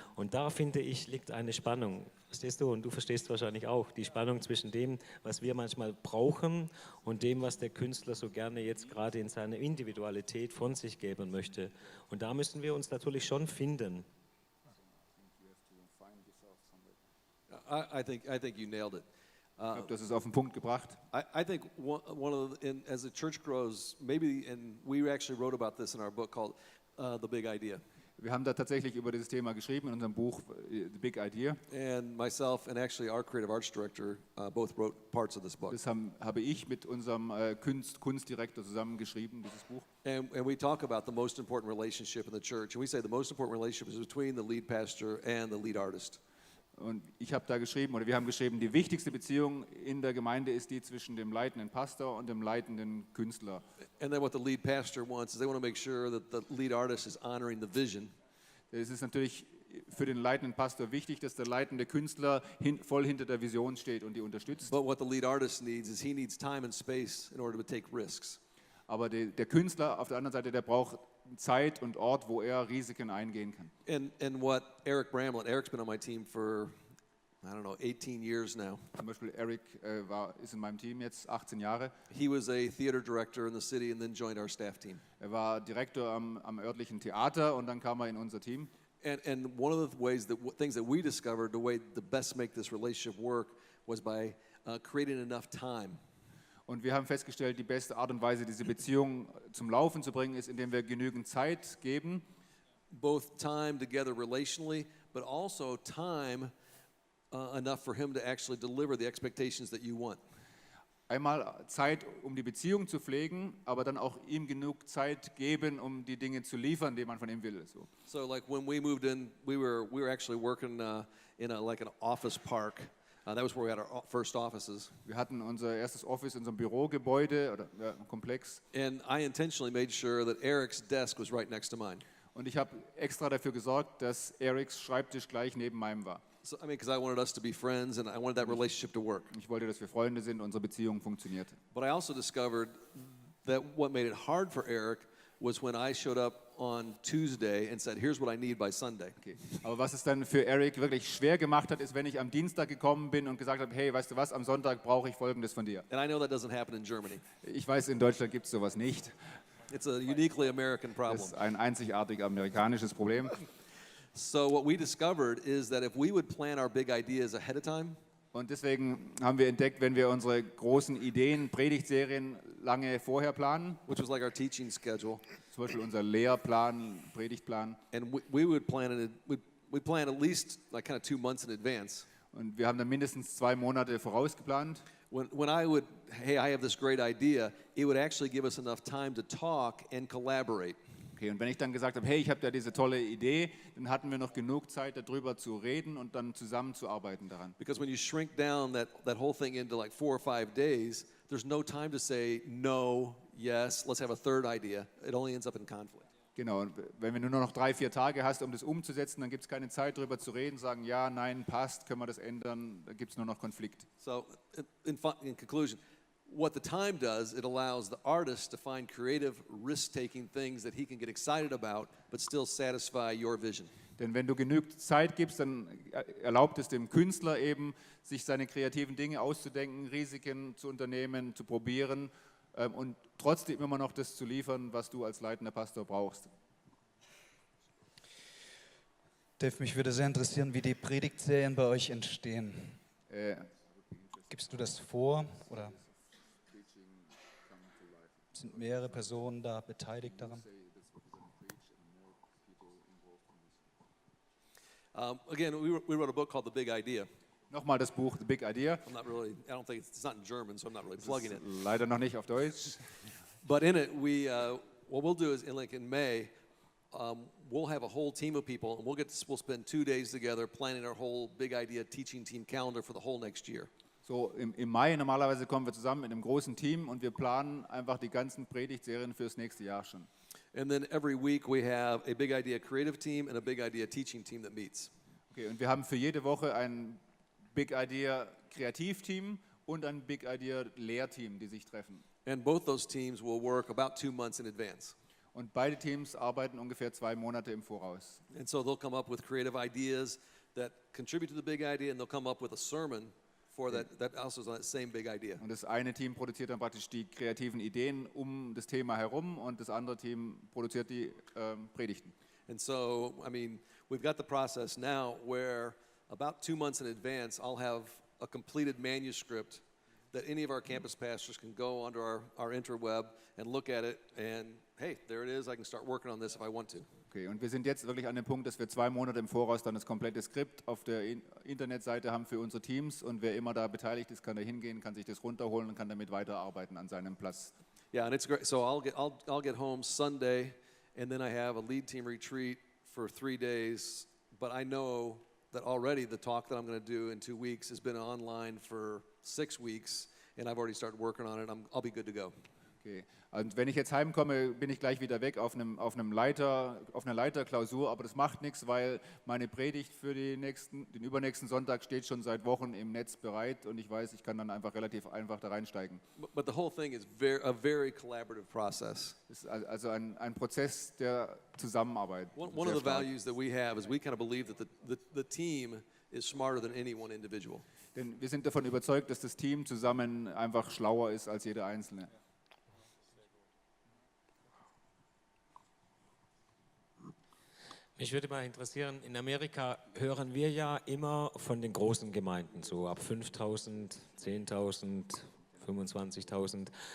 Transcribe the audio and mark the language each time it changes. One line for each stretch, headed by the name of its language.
German: Und da, finde ich, liegt eine Spannung. Verstehst du? Und du verstehst wahrscheinlich auch die Spannung zwischen dem, was wir manchmal brauchen und dem, was der Künstler so gerne jetzt gerade in seiner Individualität von sich geben möchte. Und da müssen wir uns natürlich schon finden.
English: I think you nailed it.
German: Ich glaube, das ist auf den Punkt gebracht.
English: I think as the church grows, and we actually wrote about this in our book called The Big Idea.
German: Wir haben da tatsächlich über dieses Thema geschrieben in unserem Buch The Big Idea.
English: And myself and actually our creative arts director both wrote parts of this book.
German: Das habe ich mit unserem Kunstdirektor zusammen geschrieben, dieses Buch.
English: And we talk about the most important relationship in the church. And we say the most important relationship is between the lead pastor and the lead artist.
German: Und ich habe da geschrieben, oder wir haben geschrieben, die wichtigste Beziehung in der Gemeinde ist die zwischen dem leitenden Pastor und dem leitenden Künstler.
English: And then what the lead pastor wants is they want to make sure that the lead artist is honoring the vision.
German: Es ist natürlich für den leitenden Pastor wichtig, dass der leitende Künstler voll hinter der Vision steht und die unterstützt.
English: But what the lead artist needs is he needs time and space in order to take risks.
German: Aber der Künstler auf der anderen Seite, der braucht Zeit und Ort, wo er Risiken eingehen kann.
English: And what Eric's been on my team for, 18 years now.
German: Zum Beispiel Eric ist in meinem Team jetzt 18 Jahre.
English: He was a theater director in the city and then joined our staff team.
German: Er war Direktor am örtlichen Theater und dann kam er in unser Team.
English: And one of the things that we discovered, the way to best make this relationship work was by creating enough time.
German: Und wir haben festgestellt, die beste Art und Weise, diese Beziehung zum Laufen zu bringen, ist, indem wir genügend Zeit geben.
English: Both time together relationally, but also time enough for him to actually deliver the expectations that you want.
German: Einmal Zeit, um die Beziehung zu pflegen, aber dann auch ihm genug Zeit geben, um die Dinge zu liefern, die man von ihm will.
English: So like when we moved in, we were actually working in an office park. That was where we had our first offices.
German: Wir hatten unser erstes Office in so einem Bürogebäude oder Komplex.
English: And I intentionally made sure that Eric's desk was right next to mine.
German: Und ich habe extra dafür gesorgt, dass Erics Schreibtisch gleich neben meinem war.
English: So, I mean, because I wanted us to be friends and I wanted that relationship to work.
German: Ich wollte, dass wir Freunde sind, unsere Beziehung funktioniert.
English: But I also discovered that what made it hard for Eric was when I showed up on Tuesday and said, here's what I need by Sunday. Okay.
German: Aber was es dann für Eric wirklich schwer gemacht hat, ist, wenn ich am Dienstag gekommen bin und gesagt habe, hey, weißt du was, am Sonntag brauche ich Folgendes von dir.
English: And I know that doesn't happen in Germany.
German: Ich weiß, in Deutschland gibt es sowas nicht.
English: It's a uniquely American
German: Das
English: problem.
German: ist ein einzigartig amerikanisches Problem.
English: So what we discovered is that if we would plan our big ideas ahead of time,
German: Und deswegen haben wir entdeckt, wenn wir unsere großen Ideen, Predigtserien lange vorher planen,
English: which was like our teaching schedule,
German: zum Beispiel unser Lehrplan, Predigtplan,
English: and we would plan it, we'd plan at least like kind of 2 months in advance.
German: und wir haben dann mindestens 2 Monate vorausgeplant.
English: When I would, hey, I have this great idea, it would actually give us enough time to talk and collaborate.
German: Okay, und wenn ich dann gesagt habe, hey, ich habe da diese tolle Idee, dann hatten wir noch genug Zeit, darüber zu reden und dann zusammenzuarbeiten daran.
English: Because when you shrink down that whole thing into like 4 or 5 days, there's no time to say no, yes, let's have a third idea. It only ends up in conflict.
German: Genau, und wenn du nur noch 3, 4 Tage hast, um das umzusetzen, dann gibt es keine Zeit, darüber zu reden, sagen, ja, nein, passt, können wir das ändern, da gibt es nur noch Konflikt.
English: So in conclusion, what the time does, it allows the artist to find creative, risk-taking things that he can get excited about, but still satisfy your vision.
German: Denn wenn du genügend Zeit gibst, dann erlaubt es dem Künstler eben, sich seine kreativen Dinge auszudenken, Risiken zu unternehmen, zu probieren und trotzdem immer noch das zu liefern, was du als leitender Pastor brauchst. Dave, mich würde sehr interessieren, wie die Predigtserien bei euch entstehen. Gibst du das vor oder sind mehrere Personen da beteiligt daran?
English: Again, we wrote a book called The Big Idea.
German: Nochmal das Buch The Big Idea.
English: I don't think it's not in German, so I'm not really
German: Das
English: plugging
German: ist
English: it.
German: leider noch nicht auf Deutsch.
English: But in it, what we'll do is in May, we'll have a whole team of people, and we'll spend 2 days together planning our whole Big Idea teaching team calendar for the whole next year.
German: So im Mai normalerweise kommen wir zusammen mit einem großen Team und wir planen einfach die ganzen Predigtserien fürs nächste Jahr schon.
English: And then every week we have a Big Idea creative team and a Big Idea teaching team that meets.
German: Okay, und wir haben für jede Woche ein Big Idea Kreativteam und ein Big Idea Lehrteam, die sich treffen.
English: And both those teams will work about 2 months in advance.
German: Und beide Teams arbeiten ungefähr 2 Monate im Voraus.
English: And so they'll come up with creative ideas that contribute to the big idea, and they'll come up with a sermon for that also is on that same big idea.
German: Und das eine Team produziert dann praktisch die kreativen Ideen um das Thema herum und das andere Team produziert die Predigten.
English: And so, I mean, we've got the process now where about 2 months in advance, I'll have a completed manuscript that any of our campus pastors can go onto our interweb and look at it and, hey, there it is, I can start working on this if I want to.
German: Okay, und wir sind jetzt wirklich an dem Punkt, dass wir 2 Monate im Voraus dann das komplette Skript auf der Internetseite haben für unsere Teams und wer immer da beteiligt ist, kann da hingehen, kann sich das runterholen und kann damit weiterarbeiten an seinem Platz.
English: Yeah, and it's great. So I'll get home Sunday, and then I have a lead team retreat for 3 days. But I know that already the talk that I'm going to do in 2 weeks has been online for 6 weeks, and I've already started working on it. I'll be good to go. Okay.
German: Und wenn ich jetzt heimkomme, bin ich gleich wieder weg auf einer Leiterklausur, aber das macht nichts, weil meine Predigt für den übernächsten Sonntag steht schon seit Wochen im Netz bereit und ich weiß, ich kann dann einfach relativ einfach da reinsteigen.
English: But the whole thing is a very collaborative process.
German: Es ist also ein Prozess der Zusammenarbeit.
English: One of the values that we have is we kind of believe that the team is smarter than any one individual.
German: Denn wir sind davon überzeugt, dass das Team zusammen einfach schlauer ist als jeder Einzelne. Mich würde mal interessieren, in Amerika hören wir ja immer von den großen Gemeinden, so ab 5.000, 10.000, 25.000.